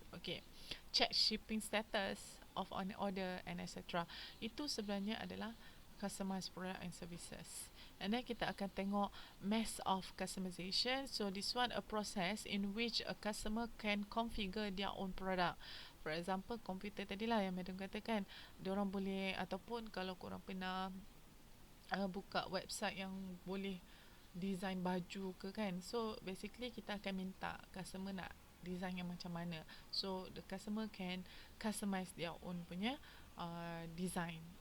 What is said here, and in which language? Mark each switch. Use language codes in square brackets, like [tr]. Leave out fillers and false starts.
[en] Okay, check shipping status of an order and etc. [ms] Itu sebenarnya adalah [en] customized product and services. And then [ms] kita akan tengok [en] mass of customization. So this one a process in which a customer can configure their own product. For example, [ms] komputer tadilah yang madam katakan, diorang boleh, ataupun kalau korang pernah buka website yang boleh design baju ke kan, [en] so basically [ms] kita akan minta customer nak design yang macam mana, [en] so the customer can customize their own [ms] punya design.